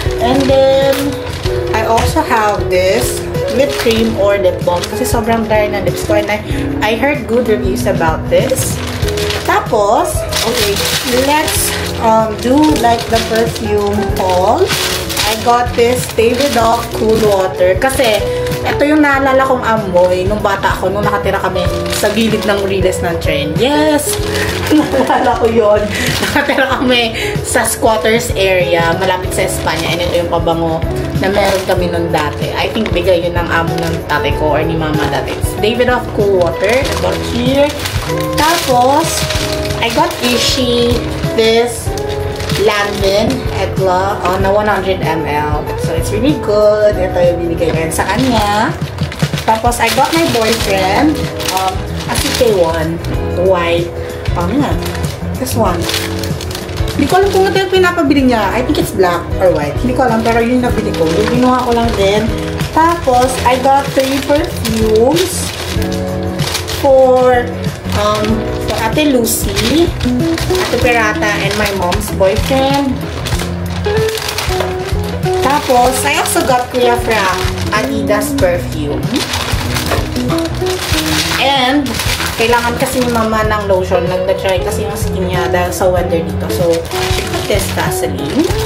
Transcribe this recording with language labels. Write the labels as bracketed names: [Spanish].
[English] And then, I also have this lip cream or lip balm. [Filipino] Kasi sobrang dry na lips ko. [English] And I heard good reviews about this. Tapos, okay, let's do like the perfume haul. I got this Davidoff Cool Water. [Filipino] Kasi, ito yung naalala kong amoy nung bata ako, nung nakatira kami sa gilid ng Riles ng train. Yes! Naalala ko yun. Nakatira kami sa squatters area, malapit sa Espanya. And ito yung pabango na meron kami nun dati. [English] I think [Filipino] bigay yun ng amo ng tatay ko or ni mama dati. [English] It's Davidoff Cool Water. I got here. Tapos, I got Ishi this Lanvin Etla na 100 ml. So, it's really good. [Filipino] Ito yung binigay rin sa kanya. [English] Tapos, I got my boyfriend a CK1 white. This one. [Filipino] Hindi ko alam kung ito yung pinapabili niya. [English] I think it's black or white. [Filipino] Hindi ko alam, pero yun yung nabili ko. Yung binuha ko lang din. [English] Tapos, I got 3 perfumes for Ate Lucy, Ate Pirata, and my mom's boyfriend. Tapos, I also got Kuya Frank Adidas perfume. [Filipino] And, kailangan kasi ni Mama ng lotion. Nag-try kasi yung skin niya dahil sa weather dito. [English] So, she got this Vaseline.